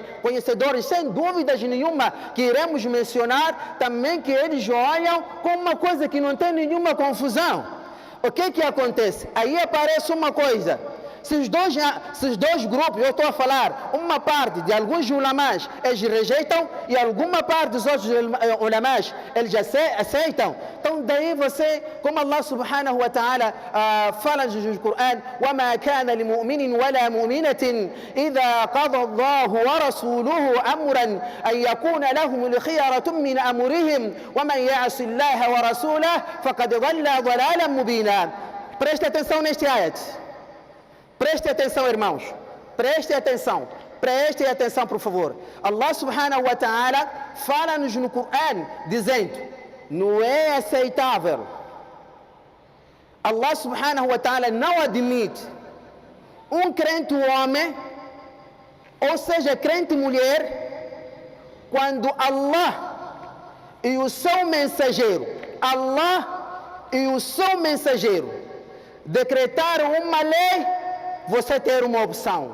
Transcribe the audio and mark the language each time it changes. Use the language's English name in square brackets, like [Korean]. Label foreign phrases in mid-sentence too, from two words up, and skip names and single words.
[Portuguese] Conhecedores, sem dúvidas nenhuma, que iremos mencionar também, que eles olham como uma coisa que não tem nenhuma confusão. O que acontece? Aí aparece uma coisa. Se os dois grupos, eu estou a falar, uma parte de alguns ulamás, eles rejeitam, e alguma parte dos outros ulamás, eles aceitam. Então daí você, como [Arabic] الله سبحانه وتعالى [Portuguese] fala no Corão, [Arabic] وَمَا كَانَ لِمُؤْمِنٍ وَلَا مُؤْمِنَةٍ إِذَا قَضَى اللَّهُ وَرَسُولُهُ أَمْرًا أَنْ يَكُونَ لَهُمُ الْخِيَرَةُ مِنْ أَمْرِهِمْ وَمَنْ يَعْصِ اللَّهَ وَرَسُولَهُ فَقَدْ ضَلَّ ضَلَالًا مُبِينًا. [Portuguese] Preste atenção neste ayat. Preste atenção, irmãos. Preste atenção. Prestem atenção, por favor. [Arabic] الله سبحانه وتعالى [Portuguese] fala-nos no Corão dizendo: não é aceitável, [Arabic] الله سبحانه وتعالى [Portuguese] não admite um crente homem, ou seja, crente mulher, quando Allah e o seu mensageiro, Allah e o seu mensageiro decretaram uma lei, você ter uma opção.